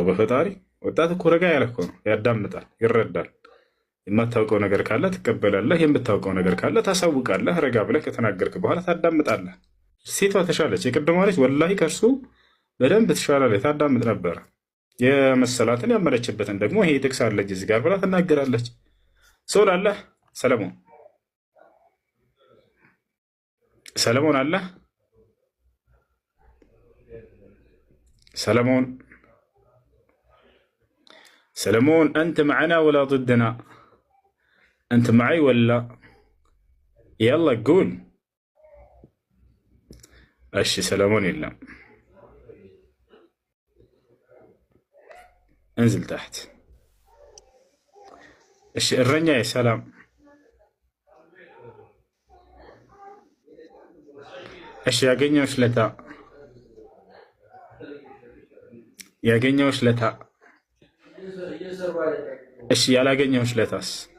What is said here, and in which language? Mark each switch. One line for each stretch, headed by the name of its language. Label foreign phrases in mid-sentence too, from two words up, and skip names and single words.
Amharic: በፈጣሪ ወጣት እኮ ረጋ ያለ እኮ ነው። ያዳምጣል፣ ይረዳል። የማታውቀው ነገር ካለ ትቀበላለህ። የምታውቀው ነገር ካለ ታሳውቃለህ። ረጋ ብለህ ከተናገርክ በኋላ ታዳምጣለህ። ሴቷ ተሻለች። የቅድሟ ልጅ ወላሂ ከእርሱ በደንብ ትሻላለች። ታዳምጥ ነበረ። የመሰላትን ያመለችበትን ደግሞ ይሄ ጥቅስ አለች እዚህ ጋር ብላ ትናገራለች። ሰው ላለህ ሰለሞን አለ ሰለሞን አንተ
Arabic: معنا ولا ضدنا انت معي ولا يلا قول
Amharic: እሺ ሰለሞን የለም
Arabic: انزل تحت
Amharic: እሺ እረኛ ሰላም እሺ ያገኘውሽ ለታ እሺ ያላገኘውሽ ለታስ